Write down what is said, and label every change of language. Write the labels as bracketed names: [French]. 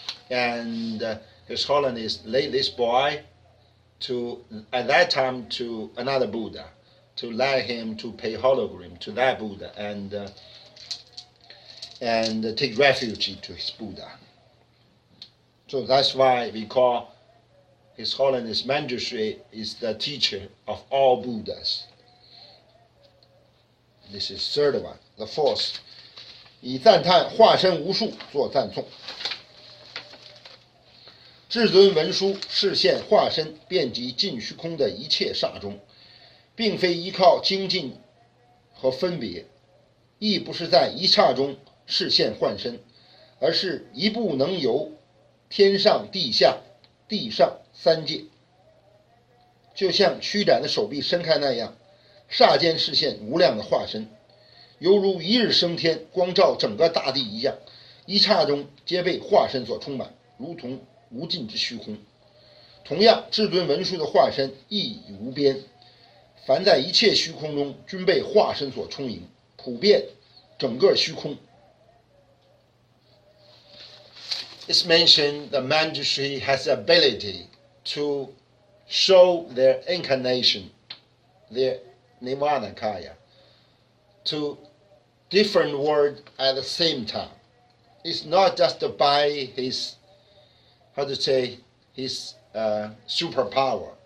[English] And His Holiness laid this boy to, at that time, to another Buddha, to let him to pay hologram to that Buddha and take refuge to his Buddha. So that's why we call His Holiness Manjushri is the teacher of all Buddhas. This is third one. The fourth, [Chinese] 以赞叹化身无数作赞颂。至尊文殊示现化身遍及尽虚空的一切刹中，并非依靠精进和分别，亦不是在一刹中示现幻身，而是一步能游天上地下地上三界，就像屈展的手臂伸开那样，刹间示现无量的化身，犹如一日升天，光照整个大地一样，一刹中皆被化身所充满，如同无尽之虚空。同样，至尊文殊的化身亦无边，凡在一切虚空中均被化身所充盈，普遍整个虚空。 [English] It's mentioned that Manjushri has the ability to show their incarnation, their Nirmanakaya, to different words at the same time. It's not just by his, his superpower.